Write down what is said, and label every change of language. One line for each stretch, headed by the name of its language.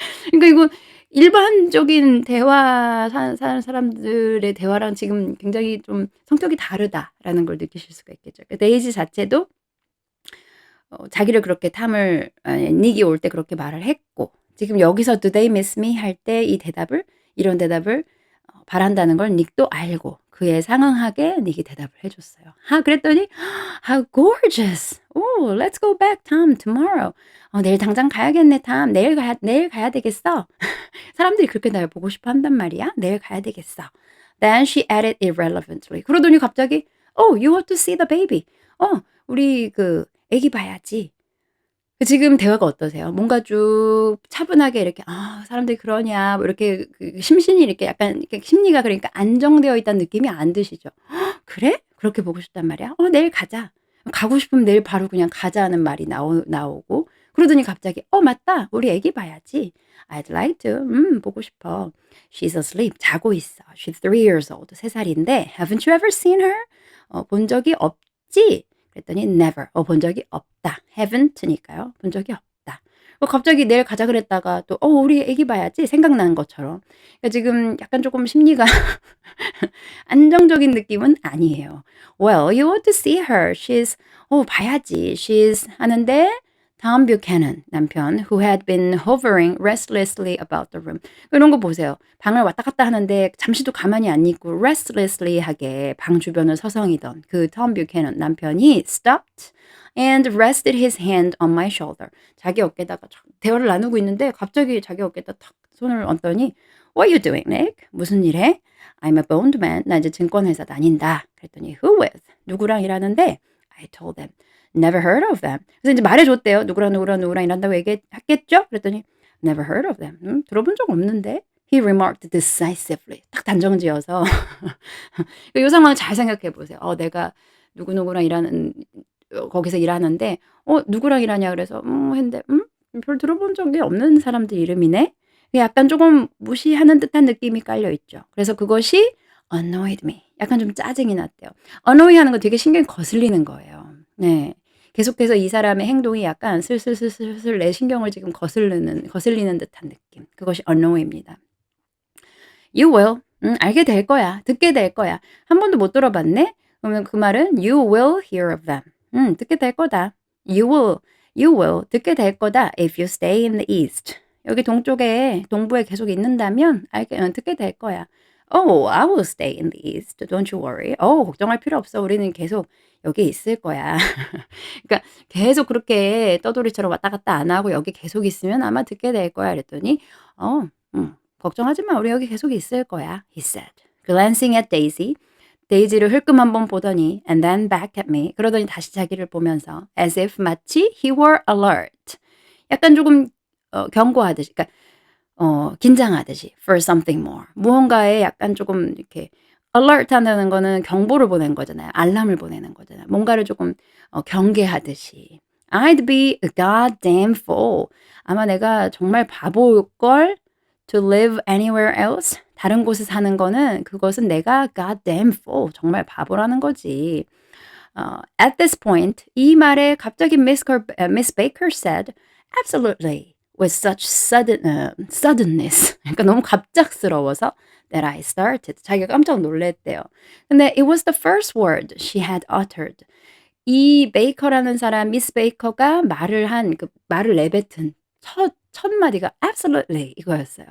Korean: 그러니까 이거 일반적인 대화 사는 사람들의 대화랑 지금 굉장히 좀 '성격이 다르다.'라는 걸 느끼실 수가 있겠죠. 그 데이지 자체도 자기를 그렇게 탐을 닉이 올 때 그렇게 말을 했고 지금 여기서
English: "Do they miss me?"
Korean: 할 때 이 대답을 이런 대답을 바란다는 걸 닉도 알고 그에 상응하게 닉이 대답을 해 줬어요. 그랬더니
English: "How gorgeous. Oh, let's go back, Tom, tomorrow."
Korean: "내일 당장 가야겠네, Tom. 내일 가야 되겠어." 사람들이 그렇게 날 보고 싶어 한단 말이야. "내일 가야 되겠어."
English: Then she added irrelevantly.
Korean: 그러더니 갑자기
English: "Oh, you ought to see the baby."
Korean: 우리 그 애기 봐야지." 지금 대화가 어떠세요? 뭔가 쭉 차분하게 이렇게 '아 사람들이 그러냐.' 뭐 이렇게 심신이 이렇게 약간 이렇게 심리가 그러니까 안정되어 있다는 느낌이 안 드시죠? "그래? 그렇게 보고 싶단 말이야? 내일 가자." 가고 싶으면 내일 바로 그냥 가자는 말이 나오고 그러더니 갑자기 맞다. 우리 애기 봐야지.
English: I'd like to.
Korean: 보고 싶어.
English: She's asleep.
Korean: 자고 있어.
English: She's 3 years old.
Korean: 3 살인데
English: Haven't you ever seen her?
Korean: 본 적이 없지?" 그랬더니 never. 본 적이 없다. haven't니까요. 본 적이 없다. 갑자기 내일 가자 그랬다가 또 우리 애기 봐야지." 생각나는 것처럼. 그러니까 지금 약간 쪼끔 심리가 안정적인 느낌은 아니에요.
English: "Well, you ought to see her. She's"
Korean: 봐야지.
English: "She's"
Korean: 하는데
English: Tom Buchanan 남편 who had been hovering restlessly about the room.
Korean: 이런 거 보세요. 방을 왔다 갔다 하는데 잠시도 가만히 안 있고 restlessly하게 방 주변을 서성이던 그 Tom Buchanan 남편이
English: stopped and rested his hand on my shoulder.
Korean: 자기 어깨에다가 대화를 나누고 있는데 갑자기 자기 어깨에다 탁 손을 얹더니
English: "What are you doing, Nick?
Korean: 무슨 일 해?"
English: "I'm a bondman."
Korean: 나 이제 증권회사 다닌다. 그랬더니
English: "Who with?"
Korean: 누구랑 일하는데
English: I told them. Never heard of them.
Korean: 그래서 인제 말해 줬대요. 누구랑 일한다고 얘기했겠죠? 그랬더니
English: Never heard of them.
Korean: 들어본 적 없는데.
English: He remarked decisively.
Korean: 딱 단정지어서 요 상황을 잘 생각해 보세요. 내가 누구누구랑 일하는 거기서 일하는데 누구랑 일하냐 그래서 했는데 별 들어본 적이 없는 사람들 이름이네. 약간 쪼금 무시하는 듯한 느낌이 깔려 있죠. 그래서 그것이
English: annoyed me.
Korean: 약간 좀 짜증이 났대요. annoy 하는 거 되게 신경이 거슬리는 거예요. 네. 계속해서 이 사람의 행동이 약간 슬슬슬슬슬 내 신경을 지금 거슬리는 듯한 느낌. 그것이 annoy입니다.
English: You will.
Korean: 알게 될 거야. 듣게 될 거야. 한 번도 못 들어봤네? 그러면 그 말은
English: you will hear of them.
Korean: 듣게 될 거다.
English: You will
Korean: 듣게 될 거다
English: if you stay in the east.
Korean: 여기 동부에 계속 있는다면 듣게 될 거야.
English: Oh, I will stay in the east. Don't you worry.
Korean: 걱정할 필요 없어. 우리는 계속 여기 있을 거야. 그러니까 계속 그렇게 떠돌이처럼 왔다 갔다 안 하고 여기 계속 있으면 아마 듣게 될 거야. 그랬더니 걱정하지 마. 우리 여기 계속 있을 거야.
English: He said, glancing at Daisy.
Korean: 데이지를 흘끔 한번 보더니
English: and then back at me.
Korean: 그러더니 다시 자기를 보면서 as if 마치
English: he were alert.
Korean: 약간 조금 경고하듯이 그러니까 긴장하듯이
English: for something more.
Korean: 무언가에 약간 조금 이렇게 alert 한다는 거는 경보를 보내는 거잖아요. 알람을 보내는 거잖아요. 뭔가를 조금 경계하듯이.
English: I'd be a goddamn fool.
Korean: 아마 내가 정말 바보일걸
English: to live anywhere else.
Korean: 다른 곳에 사는 거는 그것은 내가 goddamn fool. 정말 바보라는 거지.
English: At this point,
Korean: 이 말에 갑자기
English: Miss Baker said, absolutely, with such suddenness.
Korean: 그러니까 너무 갑작스러워서
English: that I started.
Korean: 자기가 깜짝 놀랐대요.
English: 근데 it was the first word she had uttered.
Korean: 이 베이커라는 사람, 미스 베이커가 말을 내뱉은 첫 마디가 absolutely 이거였어요.